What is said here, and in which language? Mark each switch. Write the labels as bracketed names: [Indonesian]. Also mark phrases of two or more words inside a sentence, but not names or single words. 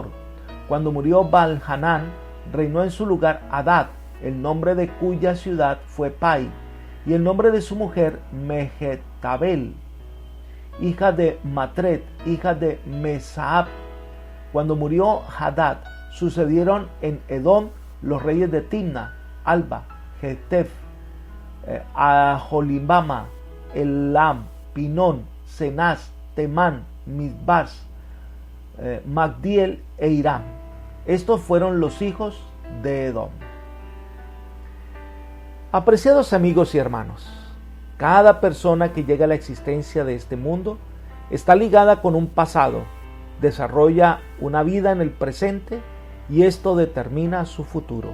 [Spanish] Cuando murió Baal-Hanán, reinó en su lugar Hadad, el nombre de cuya ciudad fue Pai, y el nombre de su mujer Mehetabel, hija de Matred, hija de Mesaab. Cuando murió Hadad, sucedieron en Edom los reyes de Timna, Alba, Getef, Aholibama, Elam, Pinón, Cenaz, Temán, Misbas, Magdiel e Irán. Estos fueron los hijos de Edom. Apreciados amigos y hermanos, cada persona que llega a la existencia de este mundo está ligada con un pasado, desarrolla una vida en el presente y esto determina su futuro.